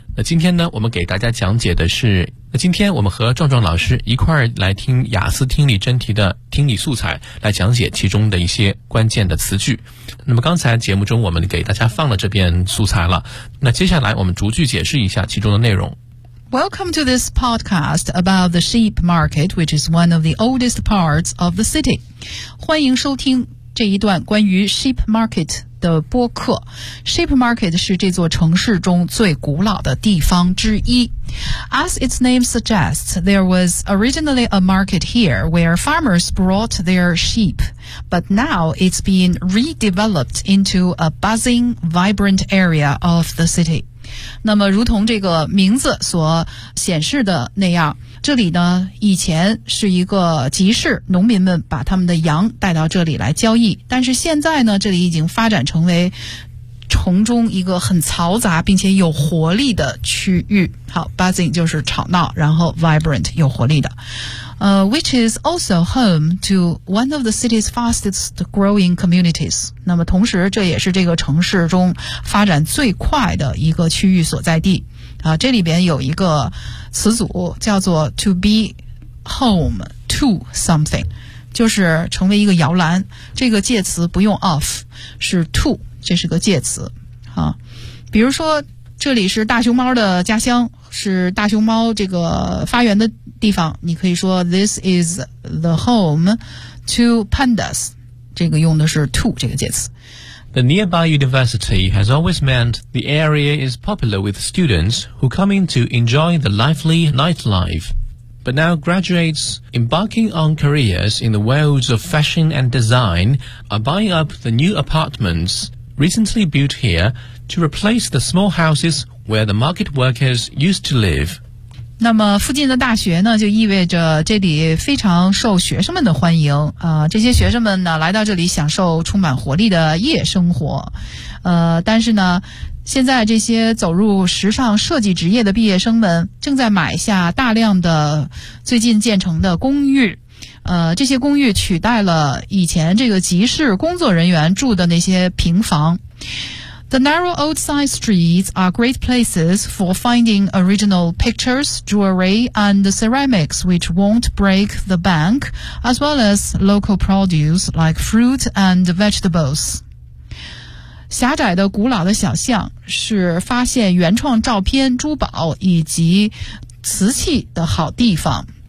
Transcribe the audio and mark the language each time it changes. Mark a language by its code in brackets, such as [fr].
[zh] 那今天呢，我们给大家讲解的是，那今天我们和壮壮老师一块儿来听雅思听力真题的听力素材，来讲解其中的一些关键的词句。那么刚才节目中我们给大家放了这篇素材了，那接下来我们逐句解释一下其中的内容。 [en] Welcome to this podcast about the sheep market, which is one of the oldest parts of the city. [zh] 欢迎收听这一段关于 sheep market 的播客。 Sheep market 是这座城市中最古老的地方之一。 [en] As its name suggests, there was originally a market here where farmers brought their sheep, but now it's been redeveloped into a buzzing, vibrant area of the city. [zh] 那么如同这个名字所显示的那样，这里呢以前是一个集市，农民们把他们的羊带到这里来交易，但是现在呢这里已经发展成为城中一个很嘈杂并且有活力的区域。好， buzzing 就是吵闹，然后 vibrant 有活力的。 [en] Which is also home to one of the city's fastest growing communities. [zh] 那么同时这也是这个城市中发展最快的一个区域所在地。啊，这里边有一个词组叫做 [en] to be home to something， [zh] 就是成为一个摇篮。这个介词不用 of， 是 to， 这是个介词。啊，比如说这里是大熊猫的家乡，是大熊猫这个发源的地方，你可以说 [en] This is the home to pandas， [zh] 这个用的是 to 这个介词。 [en] The nearby university has always meant the area is popular with students who come in to enjoy the lively nightlife. But now graduates embarking on careers in the worlds of fashion and design are buying up the new apartments recently built hereTo replace the small houses where the market workers used to live. [zh] 那么附近的大学呢，就意味着这里非常受学生们的欢迎。这些学生们呢，来到这里享受充满活力的夜生活。但是呢，现在这些走入时尚设计职业的毕业生们，正在买下大量的最近建成的公寓。这些公寓取代了以前这个集市工作人员住的那些平房。 [en] The narrow old side streets are great places for finding original pictures, jewelry, and ceramics which won't break the bank, as well as local produce like fruit and vegetables. [zh] 狭窄的古老的小巷是发现原创照片、珠宝以及瓷器的好地方。